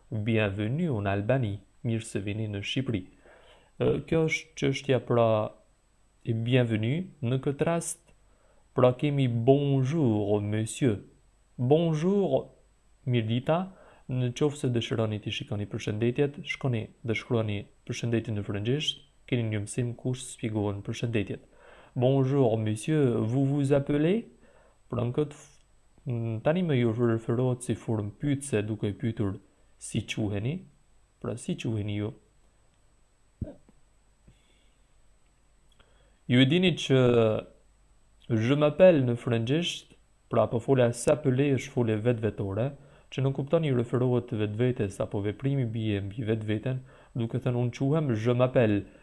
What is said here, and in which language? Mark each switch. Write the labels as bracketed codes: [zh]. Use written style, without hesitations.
[fr] Bienvenue en Albanie, [sq] mirë se vini në Shqipëri. Kjo është çështja pra e bienvenue. Në këtë rast, pra kemi [fr] bonjour monsieur. [sq] Bonjour, mirëdita. Në qoftë se dëshironi të shikoni përshëndetjet, shkoni dhe shkruani përshëndetjen në frëngjisht, keni një mësim ku shpjegohen përshëndetjet. [fr] Bonjour monsieur, vous vous appelez? [sq] Pra në këtë tani më ju referohet si formë pyetëse duke pyetur si quheni, pra si quheni ju. Ju e dini që [fr] je m'appelle [sq] në frëngjisht, pra po folja s'appeler është folje vetvetore, që nuk kupton i referohet të vetvetes apo veprimi bie mbi vetveten, duke thënë unë quhem je m'appelle.